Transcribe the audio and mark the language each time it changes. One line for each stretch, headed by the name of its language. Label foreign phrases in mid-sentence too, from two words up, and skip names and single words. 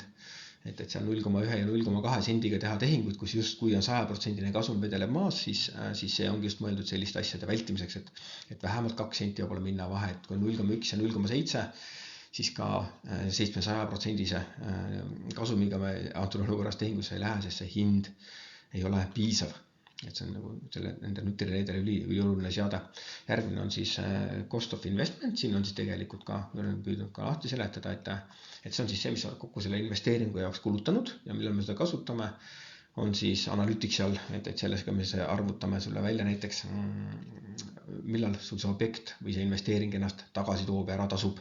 Estonian: Et seal 0,1 ja 0,2 sendiga teha tehingut, kus just kui on 100% kasum vedeleb maas, siis see ongi just mõeldud selliste asjade vältimiseks, et vähemalt 2 senti peab olema hinna vahe, et kui on 0,1 ja 0,7, siis ka 700%-se kasumiga me antud olukorras tehingusse ei lähe, sest see hind ei ole piisav. Et see on nagu nende nutirelédele üli oluline seade. Järgmine on siis
English: cost of investment,
Estonian: siin on siis tegelikult ka, olen püüdnud ka lahti seletada, et see on siis see, mis on kokku selle investeeringu jaoks kulutanud ja millal me seda kasutame, on siis Analyticsal, et sellega me arvutame sulle välja näiteks, millal sul see objekt või see investeering ennast tagasi toob ja ära tasub.